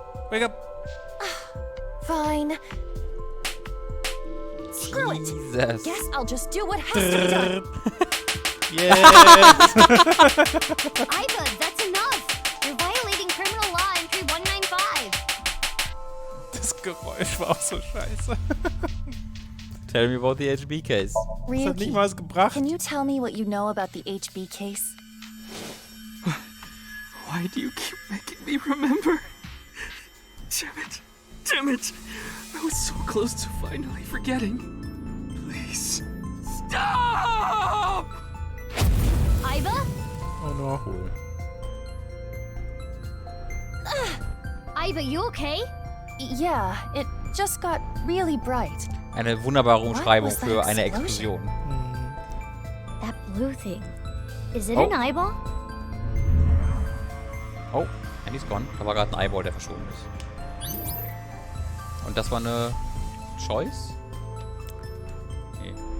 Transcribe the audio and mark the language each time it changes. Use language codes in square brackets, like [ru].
[en] Wake up. Fine. Screw it. Jesus. Guess I'll just do what has to be done. Yes! Iva, that's enough. You're violating criminal law entry 195. [de] Das Geräusch war auch so scheiße. [en] Tell me about the HB case. [de] Das hat nicht mal was gebracht. [en] Can you tell me what you know about the HB case? Why do you keep making me remember? Damn it! I was so close to finally forgetting. Please, stop! Iva? Oh no. Cool. Iva, you okay? Yeah, it just got really bright. [de] Eine wunderbare Umschreibung [en] What was [de] für [en] that [de] eine [en] explosion? [de] Explosion. [en] That blue thing. Is it Oh. an eyeball? Oh, Andy's gone. [de] Da war gerade ein Eyeball, der verschwunden ist. Und das war eine Choice? Nee.